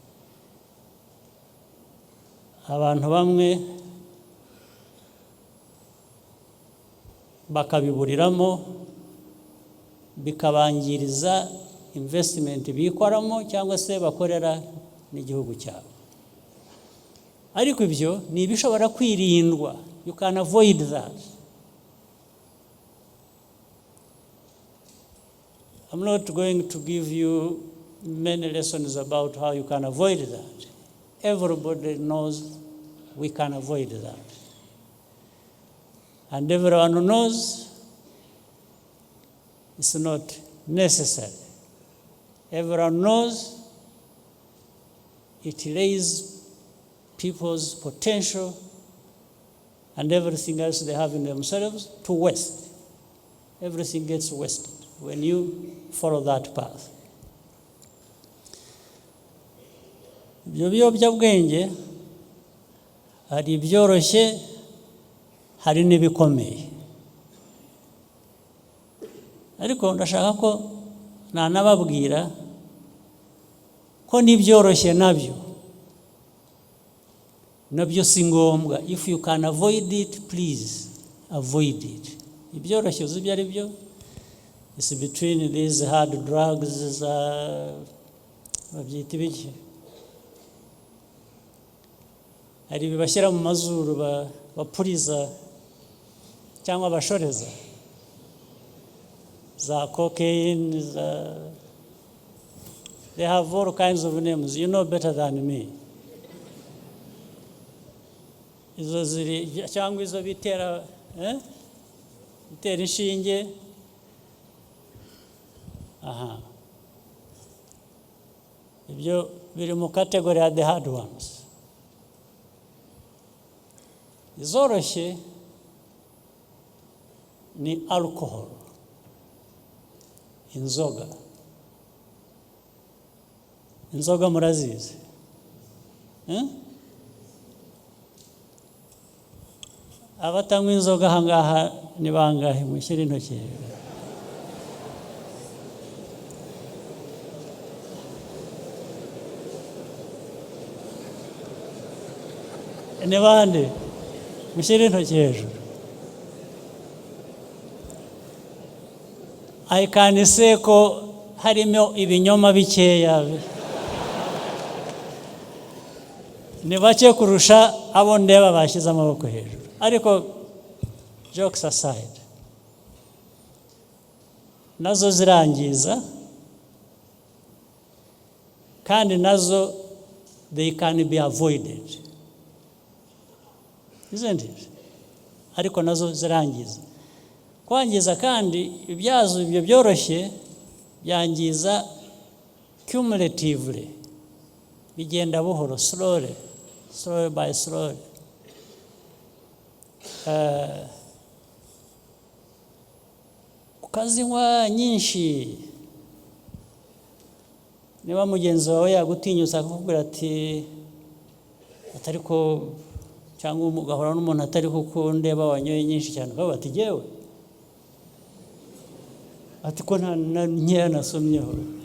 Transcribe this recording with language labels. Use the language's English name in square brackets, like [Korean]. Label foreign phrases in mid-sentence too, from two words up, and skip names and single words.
[Kinyarwanda] Abantu bamwe bakabiburiramo bikabangiriza investment bikoramo cyangwa se bakorera n'igihugu cyabo. Ariko ibyo ni ibishobora kwirindwa. [English] You can avoid that. I'm not going to give you many lessons about how you can avoid that. Everybody knows we can avoid that. And everyone knows it's not necessary. Everyone knows it raises people's potential and everything else they have in themselves to waste. Everything gets wasted when you follow that path. [Kinyarwanda] Ibyo biyobyabwenge hari ibyoroshye hari n'ibikomeye. Ariko ndashaka ko nanababwira ko n'ibyoroshye nabyo si ngombwa. [English] If you can avoid it, please avoid it. [Kinyarwanda] Ibyoroshye uzi ibyo ari byo. [English] It's between these hard drugs, [Kinyarwanda] babyita ibiki. Hari bibashyira mu mazuru bapuriza cyangwa abashoreza za cocaine, [English] they have all kinds of names. You know better than me. [Kinyarwanda] Izo ziri cyangwa izo bitera inshinge. Aha. Ibyo biri mu category ya [English] the hard ones. [Kinyarwanda] Izoroshye ni alcohol, inzoga. Inzoga murazizi? Abatanywa inzoga ahangaha ni bangahe? Mushyire intoki. Ni bande? Mushyire intoki hejuru. [English] I can say [Kinyarwanda] ko harimo ibinyoma bikeya. Ni bake kurusha abo ndeba bashyize amaboko hejuru. Ariko [English] jokes aside, [Kinyarwanda] nazo zirangiza, kandi nazo [English] they can be avoided, isn't it? [Kinyarwanda] Ariko nazo zirangiza. Kwangiza kandi ibyazo ibyo byoroshye byangiza cumulatively, bigenda buhoro, [English] slowly by slowly. [Kinyarwanda] Ukazinywa nyinshi, niba mugenzi wawe yagutinyutsa akakubwira ati atariko, cyangwa ugahora n'umuntu atari kuko ndeba wanyoye nyinshi cyane, ukavuga ati jyewe ati ko nta nkeya nasomyeho.